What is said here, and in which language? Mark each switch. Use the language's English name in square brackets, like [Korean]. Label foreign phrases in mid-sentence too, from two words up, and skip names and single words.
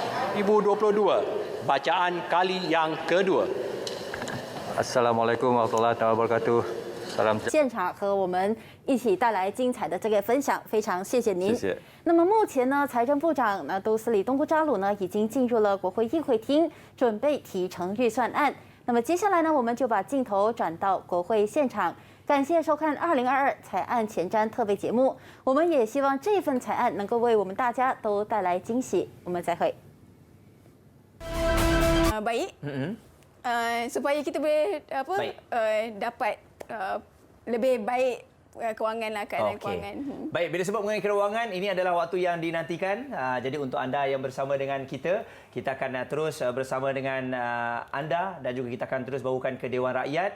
[Malay] 2022, bacaan kali yang kedua. [Arabic] السلام عليكم ورحمة الله وبركاته. [Malay] Salam [Chinese] 现场和我们一起带来精彩的这个分享，非常谢谢您。谢谢。那么目前呢，财政部长杜斯里东姑扎鲁呢已经进入了国会议会厅，准备提呈预算案。那么接下来呢，我们就把镜头转到国会现场。感谢收看2022财案前瞻特别节目，我们也希望这份财案能够为我们大家都带来惊喜。我们再会。 [Malay] Baik. Supaya kita boleh dapat lebih baik kewangan lah, keadaan kewangan. Baik, bila sebut mengenai kewangan, ini adalah waktu yang dinantikan. Jadi untuk anda yang bersama dengan kita akan terus bersama dengan anda dan juga kita akan terus bawakan ke Dewan Rakyat.